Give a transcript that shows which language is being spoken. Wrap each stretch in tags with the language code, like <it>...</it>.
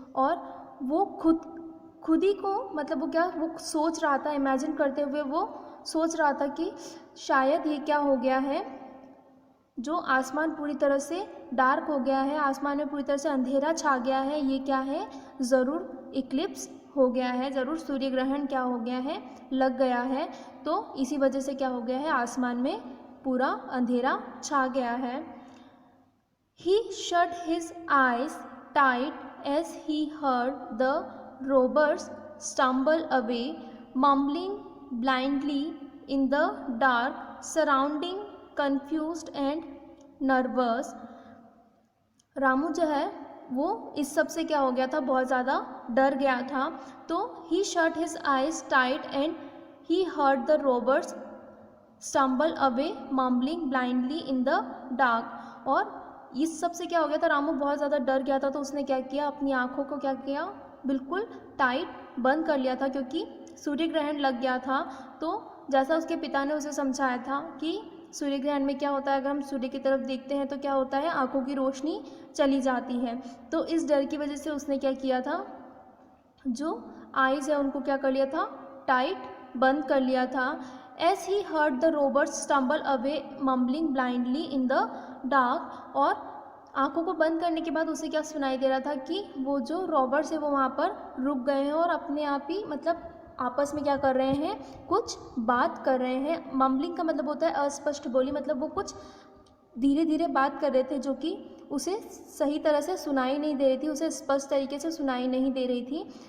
<hi>और वो खुद ही को, मतलब वो सोच रहा था, इमेजिन करते हुए वो सोच रहा था कि शायद ये क्या हो गया है, जो आसमान पूरी तरह से डार्क हो गया है, आसमान में पूरी तरह से अंधेरा छा गया है, ये क्या है, ज़रूर इक्लिप्स हो गया है, ज़रूर सूर्य ग्रहण क्या हो गया है, लग गया है। तो इसी वजह से क्या हो गया है, आसमान में पूरा अंधेरा छा गया है।</hi> <en>He shut his eyes tight as he heard the robbers stumble away, mumbling blindly in the dark, surrounding, confused and nervous.</en> <hi>Ramu जो है वो इस सब से क्या हो गया था, बहुत ज़्यादा डर गया था।</hi> <en>तो he shut his eyes tight and he heard the robbers stumble away, mumbling blindly in the dark.</en> <hi>और इस सब से क्या हो गया था, रामू बहुत ज़्यादा डर गया था। तो उसने क्या किया, अपनी आँखों को क्या किया, बिल्कुल टाइट बंद कर लिया था, क्योंकि सूर्य ग्रहण लग गया था। तो जैसा उसके पिता ने उसे समझाया था कि सूर्य ग्रहण में क्या होता है, अगर हम सूर्य की तरफ देखते हैं तो क्या होता है, आँखों की रोशनी चली जाती है। तो इस डर की वजह से उसने क्या किया था, जो आइज़ है उनको क्या कर लिया था, टाइट बंद कर लिया था।</hi> <en>As he heard the robbers stumble away, mumbling blindly in the dark.</en> <hi>और आंखों को बंद करने के बाद उसे क्या सुनाई दे रहा था कि वो जो रॉबर्स है वो वहाँ पर रुक गए हैं और अपने आप ही मतलब आपस में क्या कर रहे हैं, कुछ बात कर रहे हैं। मम्बलिंग का मतलब होता है अस्पष्ट बोली, मतलब वो कुछ धीरे धीरे बात कर रहे थे जो कि उसे सही तरह से सुनाई नहीं दे रही थी, उसे स्पष्ट तरीके से सुनाई नहीं दे रही थी।</hi>